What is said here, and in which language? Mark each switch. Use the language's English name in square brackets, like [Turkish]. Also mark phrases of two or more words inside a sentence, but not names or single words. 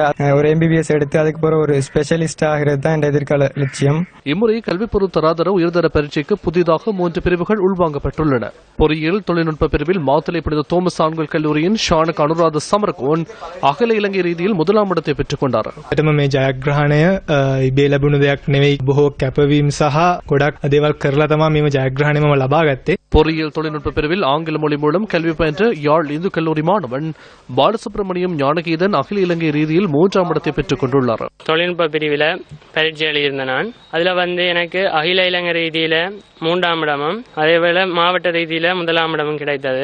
[Tamil] ஒரு MBBS எடுத்து அதுக்கு பிறகு ஒரு ஸ்பெஷலிஸ்ட் ஆகிறது தான் என் எதிர்கால லட்சியம். இம்முறை கல்வி பொருத்தராதர உயர்தர பரீட்சைக்கு புதிதாக 3 பிரிவுகள் உள்வாங்கப்பட்டுள்ளன. பொறியியல் தொழில்நுட்ப பிரிவில் மாத்தளை புனித தோமஸ் ஆண்கள் கல்லூரியின் ஷானக் அனுராத சமரகோன் அகில இலங்கை ரீதியில் 1ஆம் இடத்தை பெற்றுக் கொண்டார். [Sinhala] මේ ජයග්‍රහණය ඉබේ ලැබුණු දෙයක් නෙවෙයි, බොහෝ කැපවීම සහ ගොඩක් දේවල් කරලා තමයි මේ ජයග්‍රහණය මම ලබා ගත්තේ. [Tamil] பொறியியல் தொழில்நுட்ப பிரிவில் ஆங்கில மொழி மூலம் கல்வி பயின்ற யாழ் இந்து கல்லூரி மாணவன் பாலசுப்ரமணியம் ஞானகீதன் அகில இலங்கை ரீதியில் 3ஆம் இடத்தை பெற்றுக் கொண்டுள்ளார். தொழில்நுட்ப பிரிவில் பரீட்சை எழுதியிருந்த நான் அதில் எனக்கு அகில இலங்கை ரீதியில 3ஆம் இடமும் அதேபோல மாவட்ட ரீதியில 1ஆம் இடமும் கிடைத்தது.